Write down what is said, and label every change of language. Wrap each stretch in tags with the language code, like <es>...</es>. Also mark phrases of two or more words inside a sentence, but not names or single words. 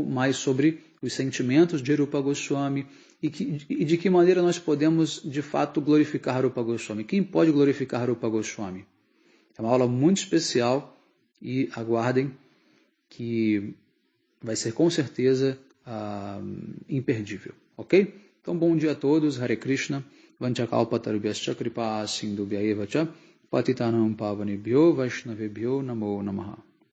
<pt>Mais sobre os sentimentos de Rupa Goswami e de que maneira nós podemos de fato glorificar Rupa Goswami. Quem pode glorificar Rupa Goswami? É uma aula muito especial e aguardem que vai ser com certeza imperdível, ok? Então, bom dia a todos,</pt> <sa>हरे कृष्ण, वाञ्छाकल्पतरुभ्यश्च कृपा सिन्धुभ्य एव च पतितानां पावनेभ्यो वैष्णवेभ्यो नमो नमः.</sa>